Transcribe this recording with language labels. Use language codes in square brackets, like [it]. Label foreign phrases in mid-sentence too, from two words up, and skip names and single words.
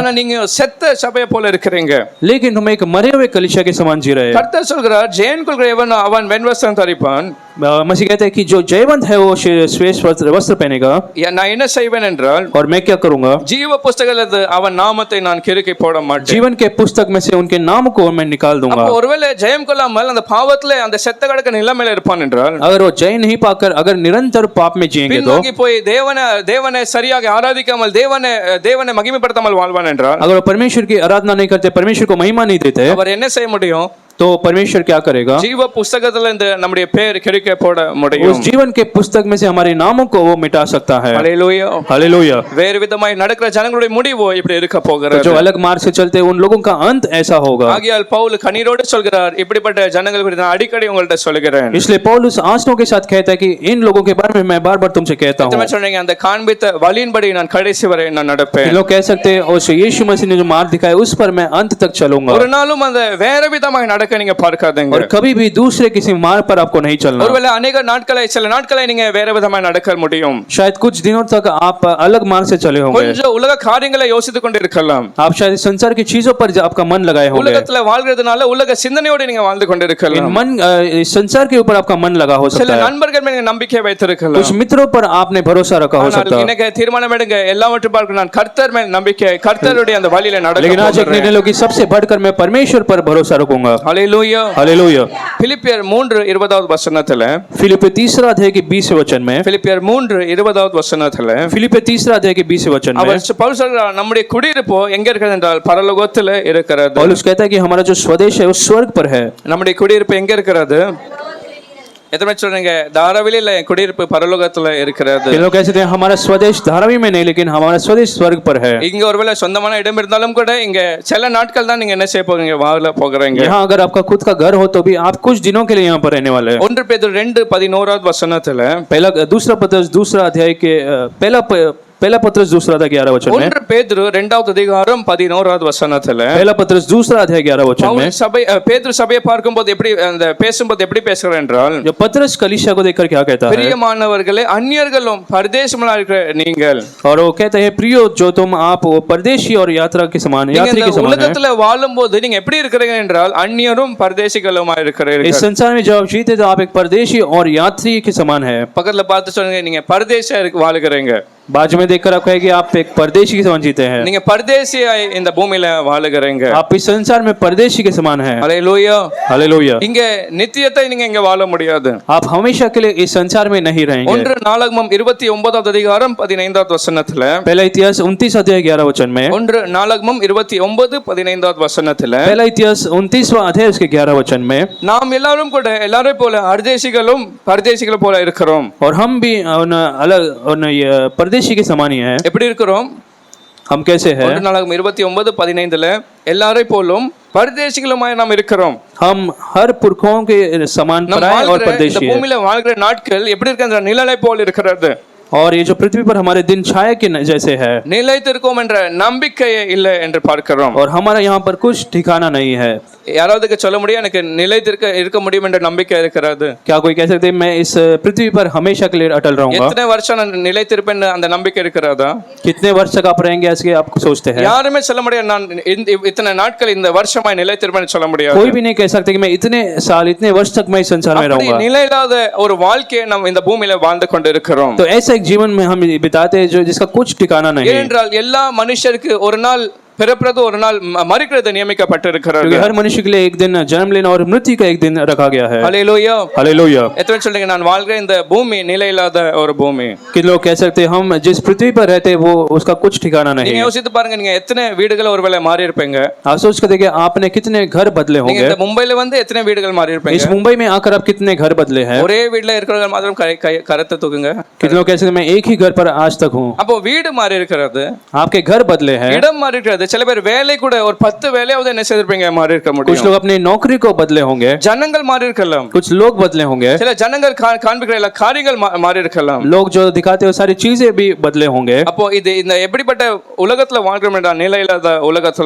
[ta] ஆனா நீங்க செத்த சபையை போல இருக்கிறீங்க. [hi] लेकिन तुम एक मरे हुए कलीसिया के समान जी रहे हैं। [ta] கர்த்தர் சொல்கிறார், ஜெயன் கொள்கிறவன் அவன் வெண்வஸ்திரம் தரிப்பான். [hi] मसीह कहता है कि जो जयवंत है वो श्वेत वस्त्र पहनेगा। [ta] நான் என்ன செய்வேன் என்றால், [hi] और मैं क्या करूंगा? [ta] ஜீவ புஸ்தகத்தில் அவன் நாமத்தை நான் கிறுக்கி போட மாட்டேன். [hi] जीवन के पुस्तक में से उनके नाम को मैं निकाल दूंगा। [ta] அப்ப ஒருவேளை ஜெயம் கொள்ளாமல் அந்த பாவத்திலே அந்த செத்த கடக்க நிலைமையில இருப்பான் என்றால், [hi] अगर वो जय नहीं पाकर अगर निरंतर पाप में जिएंगे तो, [ta] பின்னோக்கி போய் தேவனை சரியாக ஆராதிக்காமல் தேவனை மகிமைப்படுத்தாமல் வாழ்வான் என்றால், [hi] अगर वो परमेश्वर की आराधना नहीं करते, परमेश्वर को महिमा नहीं देते, [ta] அவர் என்ன செய்ய முடியும்? [hi] तो परमेश्वर क्या करेगा? [ta] ஜீவ புஸ்தகத்துல இந்த நம்முடைய பேர் கிறுக்க போட முடியும். [hi] उस जीवन के पुस्तक में से हमारे नामों को वो मिटा सकता है। [ta] ஹல்லேலூயா. [hi] हालेलुया। [ta] வேறு விதமாய் நடக்கிற ஜனங்களுடைய முடிவு இப்படி இருக்க [hi] तो [ta] போகிறது. [hi] जो अलग मार्ग से चलते हैं उन लोगों का अंत ऐसा होगा। [ta] ஆகையால் பவுல் கண்ணீரோடு சொல்கிறார், இப்படிப்பட்ட ஜனங்கள் குறித்து நான் அடிக்கடி உங்கள்ட்ட சொல்கிறேன். [hi] इसलिए पौलुस आंसुओं के साथ कहता है कि इन लोगों के बारे में मैं बार बार तुमसे कहता हूँ। [ta] எத்தனை சொல்றீங்க, அந்த காண்பித்த வழியின்படி நான் கடைசி வரை நான் நடப்பேன். [hi] लोग कह सकते हैं उस यीशु मसीह ने जो मार्ग दिखाया उस पर मैं अंत तक चलूंगा। [ta] ஒரு நாளும் அந்த வேற விதமாய் நடக்க நீங்க பார்க்காதீங்க. [hi] और कभी भी दूसरे किसी मार्ग पर आपको नहीं चलना। [ta] ஒருவேளை அநேக நாட்களை சில நாட்களை நீங்க வேற விதமாய் நடக்க முடியும். [hi] शायद कुछ दिनों तक आप अलग मार्ग से चले होंगे। [ta] கொஞ்சம் உலக காரியங்களை யோசித்துக் கொண்டு இருக்கலாம். [hi] आप शायद संसार की चीजों पर आपका मन लगाए होंगे। [ta] உலகத்துல வாழ்கிறதுனால உலக சிந்தனையோடு நீங்க வாழ்ந்து கொண்டு இருக்கலாம். [hi] मन संसार के ऊपर आपका मन लगा हो [ta] சில [hi] सकता है। [ta] நண்பர்கள் மேல நீங்க நம்பிக்கை வைத்திருக்கலாம். [hi] कुछ मित्रों पर आपने भरोसा रखा हो सकता है। [ta] இன்னைக்கு தீர்மானம் எடுங்க, எல்லாவற்றையும் பார்க்க நான் கர்த்தர் மேல் நம்பிக்கை, கர்த்தருடைய அந்த வழியில நடக்க [hi] लेकिन आज एक निर्णय लो कि सबसे बढ़कर मैं परमेश्वर पर भरोसा रखूंगा। हालेलुया. हालेलुया। [ta] பிலிப்பியர் 3:20 வசனத்துல, [hi] फिलिप्पियों 3 अध्याय के 20 वचन में, [ta] பிலிப்பியர் 3:20 வசனத்துல [hi] फिलिप्पियों 3 अध्याय के 20 वचन में [ta] அவர் பவுல் சொல்றார், நம்முடைய குடியிருப்பு எங்க இருக்கிறது என்றால் பரலோகத்துல இருக்கிறது. [hi] पौलुस कहता है कि हमारा जो स्वदेश है वो स्वर्ग पर है। [ta] நம்முடைய குடியிருப்பு எங்க இருக்கிறது? எத்தனை சொல்றீங்க, தாராவில இல்ல, குடியிருப்பு பரலோகத்துல இருக்கிறது. [hi] लोग कहते हैं हमारा स्वदेश धारावी में नहीं, लेकिन हमारा स्वदेश स्वर्ग पर है। [ta] இங்க ஒருவேளை சொந்தமான இடம் இருந்தாலும் கூட இங்க சில நாட்கள் தான் நீங்க என்ன செய்ய போறீங்க, வாழ போகிறீங்க. [hi] यहाँ अगर आपका खुद का घर हो तो भी आप कुछ दिनों के लिए यहाँ पर रहने वाले हैं। [ta] 1 பேதுரு 2:11 वचनத்துல, [hi] दूसरा पत्रस 2 अध्याय के पहला पत्रस 2 अध्याय 11 वचन में, [ta] 1 பேதுரு 2வது அதிகாரம் 11வது வசனத்துல, [hi] पहला पत्रस 2 अध्याय 11 वचन में, [ta] பவுல் சபை பேதுரு சபையை பார்க்கும்போது எப்படி அந்த பேசும்போது எப்படி பேசுகிறார் என்றால், [hi] जो पत्रस कलीसिया को देखकर क्या कहता है? [ta] பிரியமானவர்களே, அந்நியர்களும் பரதேசமும் இருக்கிற நீங்கள், [hi] और वो कहते हैं प्रियो जो तुम आप वो परदेशी और यात्रा के समान यात्री के समान हैं। [ta] உலகத்துல வாழும்போது நீங்க எப்படி இருக்கிறீங்க என்றால் அந்நியரும் பரதேசிகளுமா இருக்கிறீர்கள். [hi] इस संसार में जब आप जीते तो आप एक परदेशी और यात्री के समान है। [ta] பக்கத்துல பார்த்து சொல்லுங்க, நீங்க பரதேசியா வாழுகிறீங்க. [hi] बाजू में देखकर आप कहेंगे आप एक परदेशी के समान जीते हैं। [ta] நீங்க பரதேசியா இந்த பூமியில வாழுகிறீங்க. [hi] आप इस संसार में परदेशी के समान हैं। [ta] ஹalleluya. [hi] हालेलुया। [ta] இங்க நித்தியத்தை நீங்க இங்க வாழ முடியாது. [hi] आप हमेशा के लिए इस संसार में नहीं रहेंगे। [ta] 1 நாளாகமம் 29வது அதிகாரம் 15வது வசனத்துல, [hi] पहला इतिहास 29 अध्याय 11 वचन में, [ta] 1 நாளாகமம் 29:15வது வசனத்துல, [hi] पहला इतिहास 29वां अध्याय उसके 11 वचन में, [ta] நாம் எல்லாரும் கூட எல்லாரும் போல அர்தேசிகளும் பரதேசிகள் போல இருக்கிறோம். [hi] और हम भी उन अलग उन परदेशी के समान ही हैं। [ta] எப்படி இருக்கிறோம்? [hi] हम कैसे हैं? [ta] 1 நாளாகமம் 29:15 எல்லாரும் போலும் பரதேசிகளுமாய் நாம் இருக்கிறோம். [hi] हम हर पुरखों के समान [ta] நாம் [hi] पराये और [ta] வாழ்கிற இந்த [hi] परदेशी हैं। [ta] பூமியில வாழ்கிற நாட்கள் எப்படி இருக்கிற நிழலை போல் இருக்கிறது. [hi] और ये जो पृथ्वी पर हमारे दिन छाया के जैसे है, [ta] நிலைத்திருக்கும் என்ற நம்பிக்கையே இல்லை என்று பார்க்கிறோம். [hi] और हमारा यहाँ पर कुछ ठिकाना नहीं है। [ta] யாராவதுக்கு சொல்ல முடியும் எனக்கு நிலைத்திருக்க இருக்க முடியும் என்ற நம்பிக்கை இருக்கிறது? [hi] क्या कोई कह सकते हैं मैं इस पृथ्वी पर हमेशा के लिए अटल रहूंगा? [ta] எத்தனை வருஷம் நான் நிலைத்திருப்பேன் அந்த நம்பிக்கை இருக்கிறதா? [hi] कितने वर्ष तक आप रहेंगे ऐसे आप सोचते हैं? [ta] யாருமே சொல்ல முடியாது நான் இத்தனை நாட்கள் இந்த வருஷமாய் நிலைத்திருப்பேன் சொல்ல முடியாது. [hi] कोई भी नहीं कह सकते कि मैं इतने साल इतने वर्ष तक मैं इस संसार में [ta] அப்படி [hi] रहूंगा। [ta] நிலையில்லாத ஒரு வாழ்க்கையை நாம் இந்த பூமியில வாழ்ந்து கொண்டு இருக்கிறோம். [hi] तो ऐसा एक जीवन में हम बिताते हैं जो जिसका कुछ ठिकाना नहीं है। [ta] ஏனென்றால் எல்லா மனுஷருக்கு ஒரு நாள் பிறப்பது ஒரு நாள் மரிக்கிறது நியமிக்கப்பட்டிருக்கிறது. [hi] क्योंकि हर मनुष्य के लिए एक दिन जन्म लेना और मृत्यु का एक दिन रखा गया है। हालेलुया. हालेलुया। [ta] எத்தனை சொல்றீங்க நான் வாழ்கிற இந்த பூமி நிலையில்லாத ஒரு பூமி? [hi] कि लोग कह सकते हैं हम जिस पृथ्वी पर रहते हैं वो उसका कुछ ठिकाना नहीं [ta] நீங்க [hi] है। [ta] யோசித்து பாருங்க, நீங்க எத்தனை வீடுகள் ஒருவேளை மாறி இருப்பீங்க? [hi] आप सोच कर देखिए आपने कितने घर बदले [ta] நீங்க [hi] होंगे। [ta] இந்த மும்பைல வந்து எத்தனை வீடுகள் மாறி [hi] इस [ta] இருப்பீங்க? [hi] मुंबई में आकर आप कितने घर बदले हैं? [ta] ஒரே வீட்ல இருக்கிறவங்க மாத்திரம் கரத்தை தூக்குங்க. [hi] कितने लोग कह सकते हैं मैं एक ही घर पर आज तक हूँ। [ta] அப்போ வீடு மாறி இருக்கிறது, [hi] आपके घर बदले हैं। [ta] இடம் மாறி இருக்கிறது. சில பேர் வேலை கூட ஒரு 10 வேலையாவது என்ன செய்திருப்பீங்க மாறி இருக்க [hi] कुछ [ta] முடியும். [hi] लोग अपनी नौकरी को बदले होंगे। [ta] ஜனங்கள் மாறி இருக்கலாம், [hi] कुछ लोग बदले होंगे। [ta] சில ஜனங்கள் காண்பிக்கிற எல்லா காரியங்கள் மாறி இருக்கலாம். [hi] लोग जो दिखाते हैं वो सारी चीजें भी बदले होंगे। [ta] அப்போ இது இந்த எப்படிப்பட்ட உலகத்துல வாழ்கிறோம் என்றால் நிலையில்லாத உலகத்துல